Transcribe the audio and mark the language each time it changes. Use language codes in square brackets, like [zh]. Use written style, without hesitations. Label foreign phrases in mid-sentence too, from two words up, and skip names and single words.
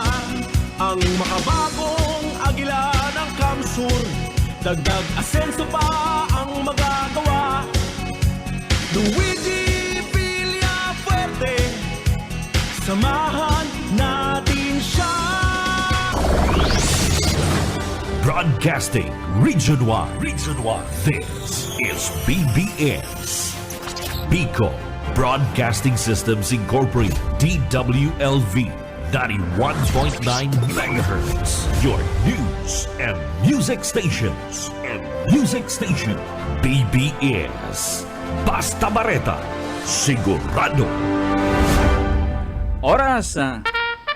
[tl] Ang makabagong agila ng Kamsur, dagdag asenso pa ang magagawa. Luigi Villafuerte, samahan natin siya. [en] Broadcasting Region 1. This is BBS. Bicol Broadcasting Systems Incorporated. DWLV 91.9 MHz. Your news and music stations. BBS. Basta Bareta. [tl] Sigurado. Oras